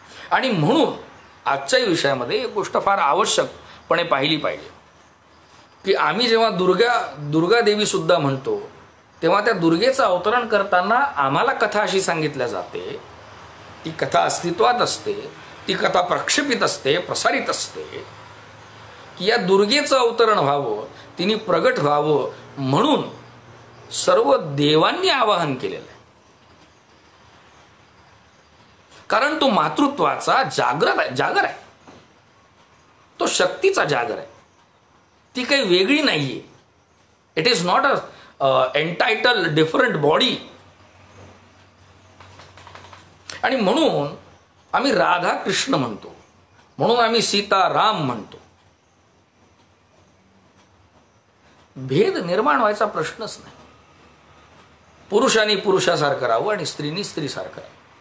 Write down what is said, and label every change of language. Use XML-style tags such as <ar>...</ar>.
<mr>आणि म्हणून आजच्या विषयामध्ये एक गोष्ट फार आवश्यकपणे पाहिली पाहिजे की आम्ही जेव्हा दुर्गा देवी सुद्धा म्हणतो तेव्हा त्या दुर्गेचं अवतरण करताना आम्हाला कथा अशी सांगितल्या जाते, ती कथा अस्तित्वात असते, ती कथा प्रक्षेपित असते, प्रसारित असते की या दुर्गेचं अवतरण व्हावं, तिने प्रगट व्हावं म्हणून सर्व देवांनी आवाहन केलेलं आहे. कारण तो मातृत्वाचा जागर आहे, तो शक्तीचा जागर आहे, ती काही वेगळी नाहीये.</mr> <en>It is not a entitle different body.</en> <mr>आणि म्हणून आम्ही राधा कृष्ण म्हणतो, म्हणून आम्ही सीता राम म्हणतो. भेद निर्माण व्हायचा प्रश्नच नाही. पुरुषांनी पुरुषासारखं राहावं आणि स्त्रीनी स्त्रीसारखं राहावं.</mr>